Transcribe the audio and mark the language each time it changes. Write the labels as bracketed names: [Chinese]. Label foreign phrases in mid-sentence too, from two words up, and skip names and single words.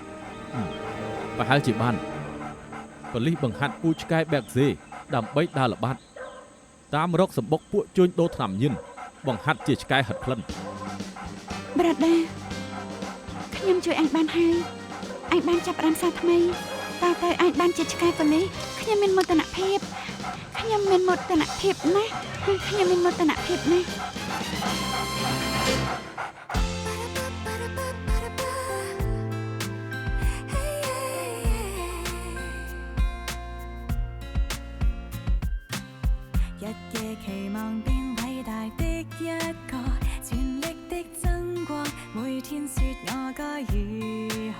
[Khmer] ប្រហែលជាបានប៉ូលីសបង្ហាត់ពូឆ្កែបែកសេដើម្បីដើរល្បាតតាមរកសម្បុកពួកជួញដូរថ្នាំញៀនបង្ហាត់ជាឆ្កែហិតក្លិន ប្រដាខ្ញុំជួយអញបានហើយអញបានចាប់ផ្ដើមសារថ្មីតើទៅអញបានជាឆ្កែប៉ូលីសខ្ញុំមានមោទនភាពខ្ញុំមានមោទនភាពណាស់ខ្ញុំមានមោទនភាពណាស់ [Cantonese] 日夜期望變偉大的一個，全力的爭過，每天說我該如何。